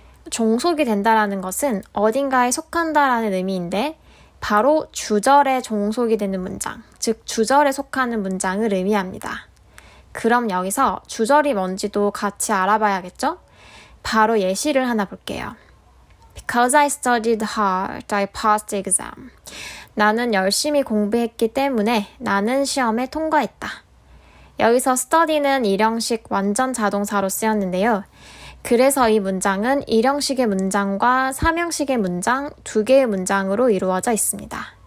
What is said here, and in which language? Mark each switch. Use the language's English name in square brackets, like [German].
[Korean] 종속이 된다라는 것은 어딘가에 속한다라는 의미인데 바로 주절에 종속이 되는 문장, 즉 주절에 속하는 문장을 의미합니다. 그럼 여기서 주절이 뭔지도 같이 알아봐야겠죠? 바로 예시를 하나 볼게요. [English] Because I studied hard, I passed the exam. [Korean] 나는 열심히 공부했기 때문에 나는 시험에 통과했다. 여기서 study는 일형식 완전 자동사로 쓰였는데요. 그래서 이 문장은 일형식의 문장과 삼형식의 문장 두 개의 문장으로 이루어져 있습니다.